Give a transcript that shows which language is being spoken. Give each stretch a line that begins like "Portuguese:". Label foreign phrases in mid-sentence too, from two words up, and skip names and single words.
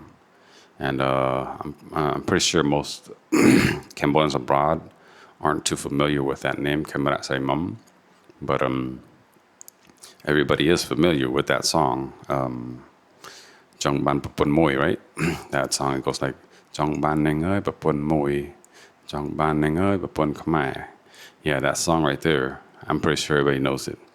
English: And I'm pretty sure most Cambodians abroad aren't too familiar with that name, Khemrat Saraimam. But everybody is familiar with that song, Jong Ban Papun Mui, right? That song, it goes like,
Khmer: ចង់បាន នាង អើយ ប្រពន្ធ មួយ, ចង់បាន នាង អើយ ប្រពន្ធ ខ្មែរ.
English: Yeah, that song right there, I'm pretty sure everybody knows it.